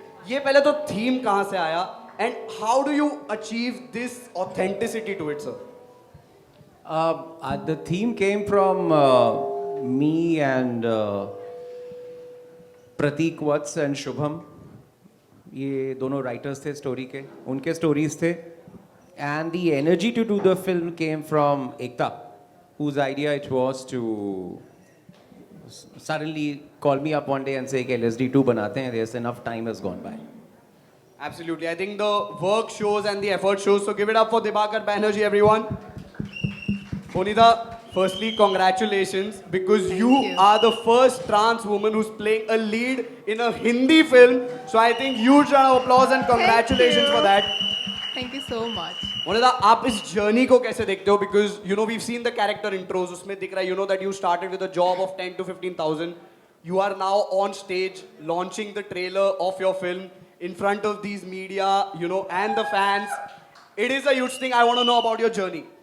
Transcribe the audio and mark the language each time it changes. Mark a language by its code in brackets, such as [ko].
[hi] ये पहले तो theme कहाँ से आया? [en] And how do you achieve this authenticity to it, sir? The theme came from me and Pratik Vats and Shubham. [hi] ये दोनों writers थे story के, उनके stories थे. [en] And the energy to do the film came from Ekta, whose idea it was to suddenly call me up one day and say, "Okay, let's do 2 [hi] बनाते हैं. [en] There's enough time has gone by." Absolutely. I think the work shows and the effort shows. So give it up for Dibakar Banerjee, everyone. Bonita, firstly, congratulations because you are the first trans woman who's playing a lead in a Hindi film. So I think huge round of applause and congratulations for that. Thank you so much. [hi] Bonita, आप इस journey को कैसे देखते हो? [en] Because we've seen the character intros. [hi] उसमें दिख रहा है [en] that you started with a job of 10 to 15,000. You are now on stage launching the trailer of your film in front of these media, and the fans. It is a huge thing. I want to know about your journey.